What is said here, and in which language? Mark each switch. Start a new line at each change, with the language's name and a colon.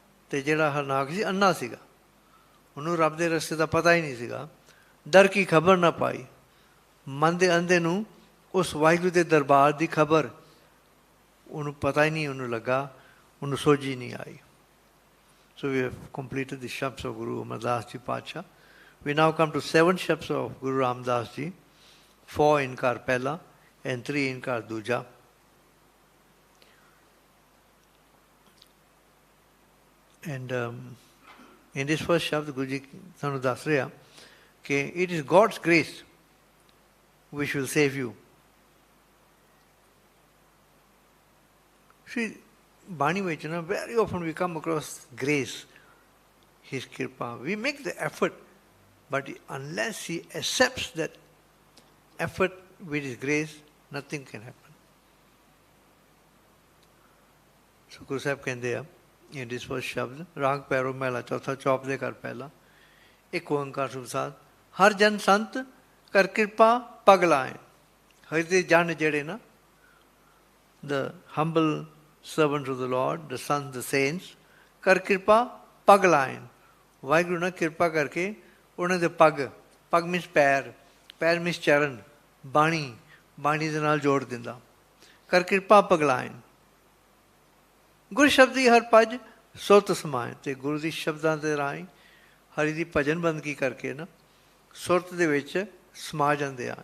Punjabi: ਤੇ ਜਿਹੜਾ ਹਰਨਾਗ ਸੀ ਅੰਨਾ ਸੀਗਾ, ਉਹਨੂੰ ਰੱਬ ਦੇ ਰਸਤੇ ਦਾ ਪਤਾ ਹੀ ਨਹੀਂ ਸੀਗਾ। ਡਰ ਕੀ ਖਬਰ ਨਾ ਪਾਈ, ਮਨ ਦੇ ਅੰਧੇ ਨੂੰ ਉਸ ਵਾਹਿਗੁਰੂ ਦੇ ਦਰਬਾਰ ਦੀ ਖਬਰ ਉਹਨੂੰ ਪਤਾ ਹੀ ਨਹੀਂ, ਉਹਨੂੰ ਲੱਗਾ, ਉਹਨੂੰ ਸੋਝੀ ਨਹੀਂ ਆਈ।
English: So we have completed the shabds of Guru Amardas Ji Pacha. We now come to 7 shabds of Guru Ramdas Ji, 4 in Kar Pehla and 3 in Kar Duja. And in this first shabd, Guruji
Punjabi: Sanu Das Reha,
English: that it is God's grace which will save you. See, Bani Veechar, very often we come across grace, His Kripa. We make the effort, but unless He accepts that effort with His grace, nothing can happen. So Guru Sahib
Punjabi: ਕਹਿੰਦੇ ਆ
English: in this first
Punjabi: ਸ਼ਬਦ, ਰਾਗ ਭੈਰੋ ਮਹਿਲਾ ਚੌਥਾ, chop ਦੇ ਕਰ ਪਹਿਲਾ, ਇੱਕ ਓੰਕਾਰ ਸੁਬਸਾਦ, ਹਰ ਜਨ ਸੰਤ ਕਰ ਕਿਰਪਾ ਪਗ ਲਾਏ। ਹਰ ਦੇ ਜਨ ਜਿਹੜੇ ਨਾ,
English: the humble servants of the Lord, the sons, the saints,
Punjabi: ਕਰ ਕਿਰਪਾ ਪਗ ਲਾਏ। ਵਾਹਿਗੁਰੂ ਨੇ ਕਿਰਪਾ ਕਰਕੇ ਉਹਨਾਂ ਦੇ ਪਗ, ਪਗ ਮੀਨਸ ਪੈਰ, ਪੈਰ ਮੀਨਸ ਚਰਨ, ਬਾਣੀ, ਬਾਣੀ ਦੇ ਨਾਲ ਜੋੜ ਦਿੰਦਾ। ਕਰ ਕਿਰਪਾ ਪਗ ਲਾਏ। ਗੁਰ ਸ਼ਬਦੀ ਹਰ ਭਜ ਸੁਰਤ ਸਮਾਏ। ਅਤੇ ਗੁਰੂ ਦੀ ਸ਼ਬਦਾਂ ਦੇ ਰਾਹੀਂ ਹਰੀ ਦੀ ਭਜਨ ਬੰਦਗੀ ਕਰਕੇ ਨਾ ਸੁਰਤ ਦੇ ਵਿੱਚ ਸਮਾ ਜਾਂਦੇ ਆ।